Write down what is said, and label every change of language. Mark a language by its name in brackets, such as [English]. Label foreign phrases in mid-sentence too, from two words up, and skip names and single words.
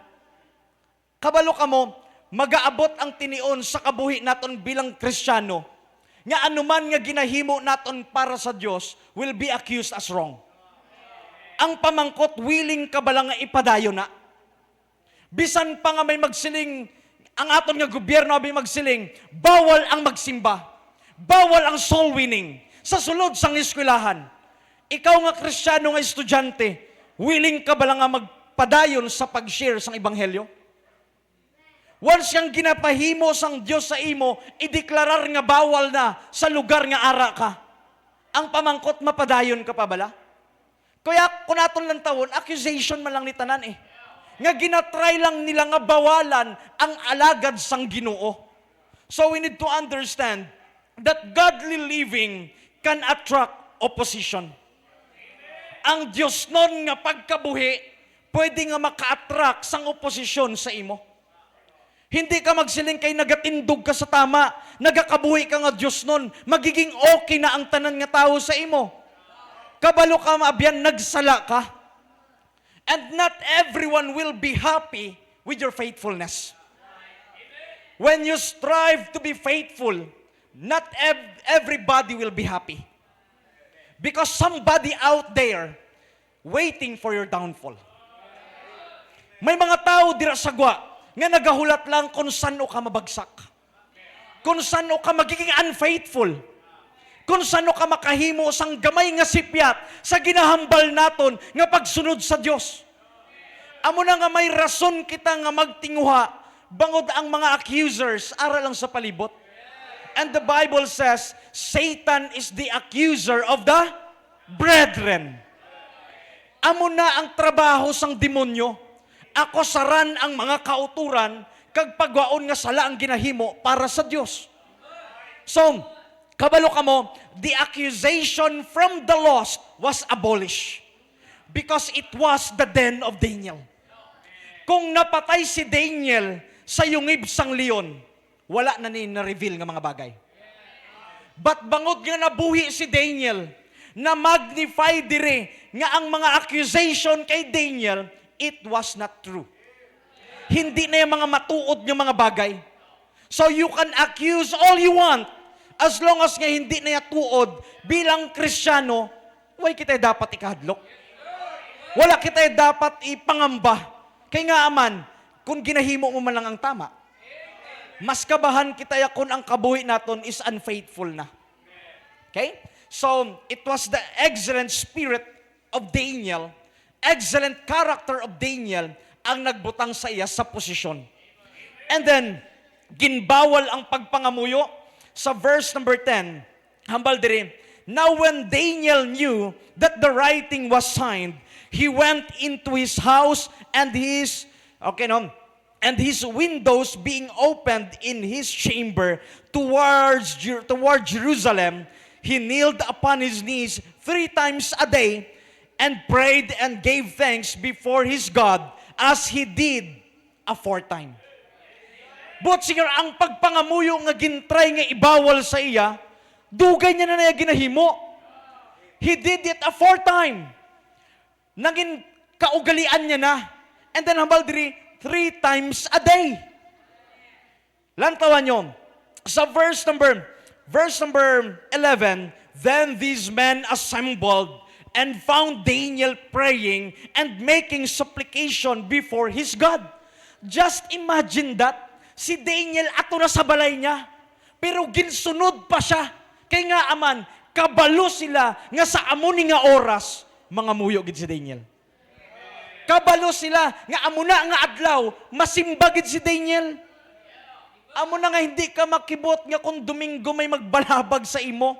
[Hiligaynon] Kabalo kamo, magaabot ang tinion sa kabuhi naton bilang Kristiyano, nga anuman nga ginahimo naton para sa Dios [English] will be accused as wrong. [Hiligaynon] Ang pamangkot, willing ka ba lang nga ipadayo na? Bisan pa nga may magsiling, ang aton nga gobyerno may magsiling, bawal ang magsimba, bawal ang [English] soul winning, [Hiligaynon] sa sulod sang eskwelahan. Ikaw nga Kristiyano nga estudyante, willing ka ba lang nga magpadayon sa pag-share sang ebanghelyo? Once yang ginapahimo sang Dios sa imo, ideklarar nga bawal na sa lugar nga ara ka. Ang pamangkot, mapadayon ka pa bala? Kaya kung naton lang tawon, accusation man lang ni tanan eh. Nga ginatry lang nila nga bawalan ang alagad sang Ginoo. [English] So we need to understand that godly living can attract opposition. [Hiligaynon] Ang Diyos nun nga pagkabuhi, pwede nga maka-attract sang oposisyon sa imo. Hindi ka magsiling kay nagatindog ka sa tama, nagakabuhi ka nga Diyos nun, magiging okay na ang tanan nga tao sa imo. Kabalo ka maabyan, nagsala ka. [English] And not everyone will be happy with your faithfulness. When you strive to be faithful, not everybody will be happy. Because somebody out there waiting for your downfall. [Hiligaynon] May mga tao dira sagwa nga nagahulat lang kung saan ka mabagsak. Kung saan ka magiging unfaithful. Kung saan ka makahimo sang gamay nga sipyat sa ginahambal naton nga pagsunod sa Dios. Amo na nga may rason kita nga magtinguha bangod ang mga accusers ara lang sa palibot. [English] And the Bible says, Satan is the accuser of the brethren. [Hiligaynon] Amo na ang trabaho sang demonyo. Ako saran ang mga kauturan kag pagwaon nga sala ang ginahimo para sa Dios. So, kabalo kamo, [English] the accusation from the lost was abolished because it was the den of Daniel. [Hiligaynon] Kung napatay si Daniel sa yungib sang leon, wala na ni na-reveal nga mga bagay. But bangod nga nabuhi si Daniel, na magnify dire nga ang mga accusation kay Daniel, [English] it was not true. [Hiligaynon] Hindi na yung mga matuod ng mga bagay. So [English] you can accuse all you want, as long as [Hiligaynon] nga hindi na yung tuod, bilang Kristiyano, why kita dapat ikahadlok? Wala kita dapat ipangamba. Kaya nga aman, kung ginahimo mo man lang ang tama, mas kabahan kita kung ang kabuhi naton [English] is unfaithful [Hiligaynon] na. [English] Okay? So, it was the excellent spirit of Daniel, excellent character of Daniel [Hiligaynon] ang nagbutang sa iya sa posisyon. [English] And then, [Hiligaynon] ginbawal ang pagpangamuyo sa [English] verse number 10. [Hiligaynon] Hambal diri, [English] now when Daniel knew that the writing was signed, he went into his house and his windows being opened in his chamber toward Jerusalem, he kneeled upon his knees 3 times a day and prayed and gave thanks before his God as he did a 4th time. But singer, [Hiligaynon] ang pagpangamuyo nga gintry nga ibawal sa iya, dugay niya na ginahimo. [English] He did it a 4th time. [Hiligaynon] Naging kaugalian niya na. [English] And then [Hiligaynon] hambal diri, [English] 3 times a day. [Hiligaynon] Lantawan nyo. Sa [English] verse number 11, then these men assembled and found Daniel praying and making supplication before his God. Just imagine that. [Hiligaynon] Si Daniel ato na sa balay niya, pero ginsunod pa siya Kay nga aman, kabalo sila nga sa amo ni nga oras, mga muyo gid si Daniel. Kabalo sila nga amo na nga adlaw, masimba gid si Daniel. Amo na nga hindi ka makibot nga kung Domingo may magbalabag sa imo.